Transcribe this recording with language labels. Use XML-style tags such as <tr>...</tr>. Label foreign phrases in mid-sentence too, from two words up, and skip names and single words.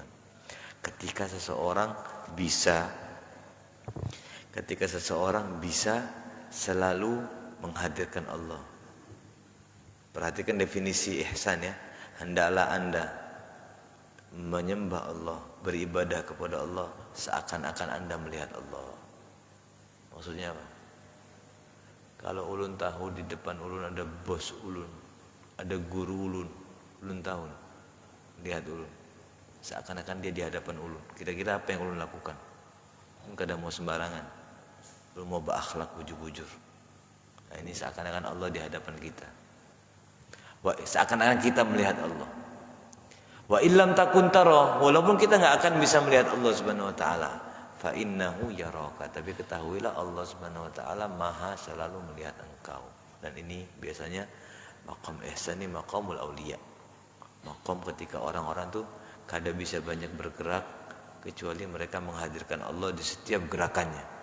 <id>Ketika seseorang bisa selalu menghadirkan Allah. Perhatikan definisi ihsan ya. Hendaklah anda menyembah Allah, beribadah kepada Allah seakan-akan anda melihat Allah. Maksudnya apa? Kalau ulun tahu di depan ulun ada bos ulun, ada guru ulun, Ulun tahu, lihat ulun. Seakan-akan dia di hadapan ulun. Kira-kira apa yang ulun lakukan? Kadang mau sembarangan. Ulun mau berakhlak bujur-bujur. Nah, ini seakan-akan Allah di hadapan kita. Seakan-akan kita melihat Allah.</id> <ar>Wa illam takun tara,</ar> <id>walaupun kita enggak akan bisa melihat Allah</id> <ar>Subhanahu wa taala, fa innahu yaraka,</ar> <id>tapi ketahuilah Allah</id> <ar>Subhanahu wa taala</ar> <id>Maha selalu melihat engkau. Dan ini biasanya maqam ihsan, ini</id> <ar>maqamul auliya.</ar> <id>Maqam ketika orang-orang tuh kada bisa banyak bergerak kecuali mereka menghadirkan Allah di setiap gerakannya.</id>